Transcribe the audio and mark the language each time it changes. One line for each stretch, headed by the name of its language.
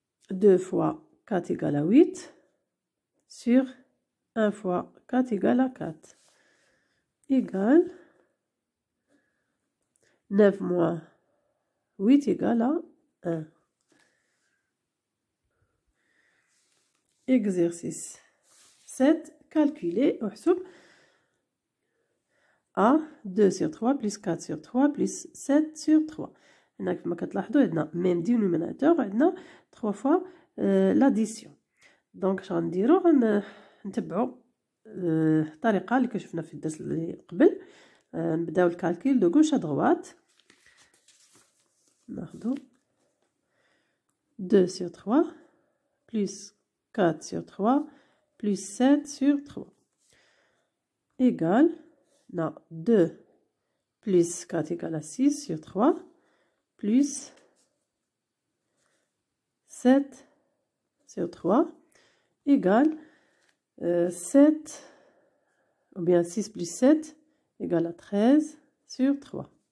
French: 2 fois 4 égale à 8 sur 1 fois 4 égale à 4 égale 9 moins 8 égale à 1. Exercice 7. Calculer
Arabic: احسب
French: A 2 sur 3 plus 4 sur 3 plus 7 sur 3.
Arabic: هنا كما كتلاحظوا عندنا
French: même dénominateur
Arabic: عندنا 3 fois l'addition. دونك اش غنديرو غنتبعوا الطريقه اللي كشفنا في الدرس اللي قبل. نبداو الكالكول دو غوش ا دغوات. ناخذوا
French: 2 sur 3 plus 4 sur 3 plus 7 sur 3 égale 2 plus 4 égale à 6 sur 3 plus 7 sur 3 égale 7 ou bien 6 plus 7 égale à 13 sur 3.